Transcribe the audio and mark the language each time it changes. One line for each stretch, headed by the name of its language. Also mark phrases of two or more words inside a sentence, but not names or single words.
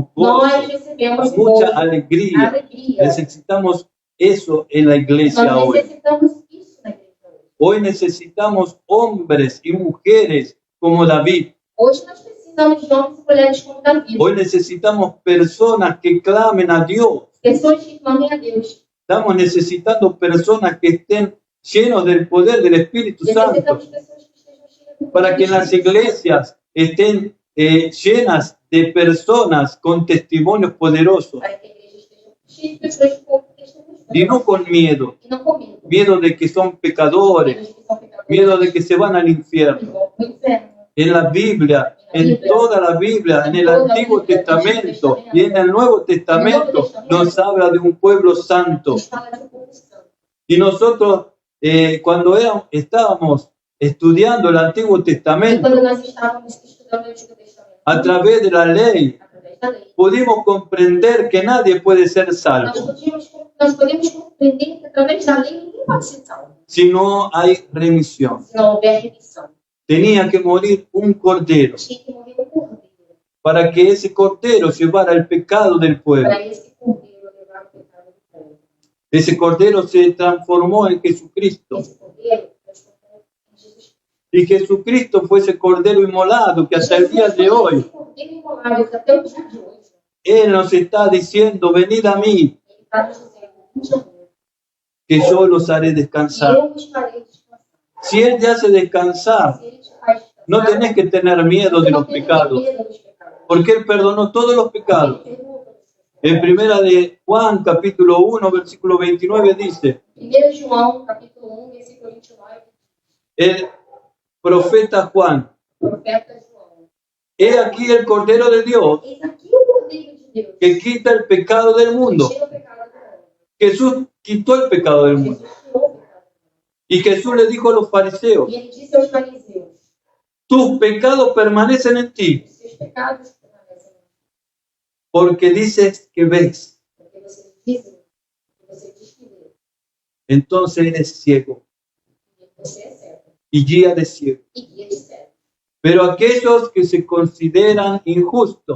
Portuguese: nós
Spanish: gozo,
Portuguese: recebemos
Spanish: mucha gozo, alegría.
Portuguese: alegria.
Spanish: Necesitamos eso en la iglesia
Portuguese: Nós
Spanish: hoy.
Portuguese: necessitamos isso na igreja hoje.
Spanish: Hoy necesitamos hombres y mujeres como David.
Portuguese: Hoje nós precisamos de homens e mulheres como Davi.
Spanish: Hoy necesitamos personas que clamen a Dios.
Portuguese: Pessoas que clamem a Deus.
Spanish: Estamos necesitando personas que estén llenos del poder del Espíritu Santo
Portuguese: Necessitamos pessoas que estejam cheias do
Spanish: para que en las
Portuguese: Espírito Santo.
Spanish: iglesias estén llenas de personas con testimonios poderosos
Portuguese: para que a igreja esteja cheia de pessoas com testemunhos
Spanish: y no con miedo.
Portuguese: e não com medo.
Spanish: Miedo de que son pecadores,
Portuguese: Aqueles que são pecadores,
Spanish: miedo de que se van al
Portuguese: que
Spanish: infierno.
Portuguese: vão para o inferno.
Spanish: En la Biblia, en toda la Biblia, en el Antiguo Testamento y en el Nuevo Testamento, nos habla de un pueblo santo.
Portuguese: Nos fala de um povo santo.
Spanish: Y nosotros, cuando estábamos estudiando el Antiguo
Portuguese: E
Spanish: Testamento,
Portuguese: quando nós estávamos estudando o Antigo Testamento,
Spanish: a través de la ley,
Portuguese: através da lei,
Spanish: pudimos comprender que nadie puede ser salvo
Portuguese: nós podemos compreender que através da lei ninguém pode ser salvo,
Spanish: si no hay remisión.
Portuguese: se não houver remissão.
Spanish: Tenía que morir un cordero
Portuguese: Tinha que morrer um cordeiro,
Spanish: para que ese cordero llevara el pecado del pueblo.
Portuguese: para esse cordeiro levar o pecado do povo.
Spanish: Ese cordero se transformó en Jesucristo.
Portuguese: Esse cordeiro transformou em Jesus.
Spanish: Y Jesucristo fue ese cordero inmolado que hasta el día de
Portuguese: Esse
Spanish: hoy,
Portuguese: cordeiro imolado, até o dia de hoje,
Spanish: Él nos está diciendo, venid a mí,
Portuguese: ele está nos dizendo, vinde a mim,
Spanish: que yo los haré
Portuguese: e
Spanish: descansar.
Portuguese: eu vos farei descansar.
Spanish: Si Él te hace descansar,
Portuguese: Se ele te faz descansar,
Spanish: no tenés que tener miedo de
Portuguese: você não
Spanish: los
Portuguese: tem que ter
Spanish: pecados,
Portuguese: medo dos pecados.
Spanish: porque Él perdonó todos los pecados.
Portuguese: Ele perdoa todos os pecados.
Spanish: En primera de Juan, capítulo 1, versículo 29, dice,
Portuguese: 1 João, capítulo 1, versículo 29,
Spanish: el profeta Juan,
Portuguese: profeta João.
Spanish: he aquí el Cordero de Dios
Portuguese: Eis aqui o Cordeiro de Deus,
Spanish: que quita el pecado del
Portuguese: que
Spanish: mundo.
Portuguese: tira o pecado do mundo.
Spanish: Jesús quitó el pecado del mundo.
Portuguese: Jesus tirou o pecado do mundo.
Spanish: Y Jesús le dijo a los fariseos,
Portuguese: E ele disse aos fariseus,
Spanish: tus pecados permanecen en ti,
Portuguese: os seus pecados permanecem em mim,
Spanish: porque dices que ves,
Portuguese: porque vocês dizem, que você diz que vê,
Spanish: entonces eres ciego
Portuguese: e você é cego,
Spanish: y guía de ciego.
Portuguese: e guia de cego.
Spanish: Pero aquellos que se consideran injustos